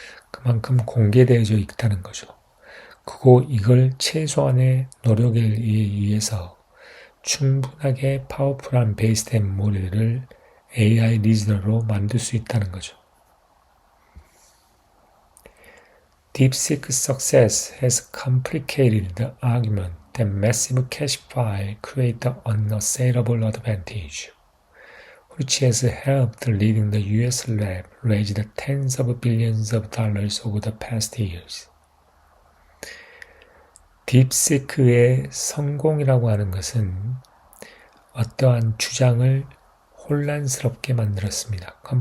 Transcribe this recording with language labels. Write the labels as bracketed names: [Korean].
[Korean] 그만큼 공개되어져 있다는 거죠. 그리고 이걸 최소한의 노력에 의해서 충분하게 파워풀한 베이스된 모델을 AI 리즈너로 만들 수 있다는 거죠. [English] DeepSeek success has complicated the argument that massive cache files create an unassailable advantage, which has helped leading the US lab raise tens of billions of dollars over the past years. [Korean] 딥시크의 성공이라고 하는 것은 어떠한 주장을 혼란스럽게 만들었습니다.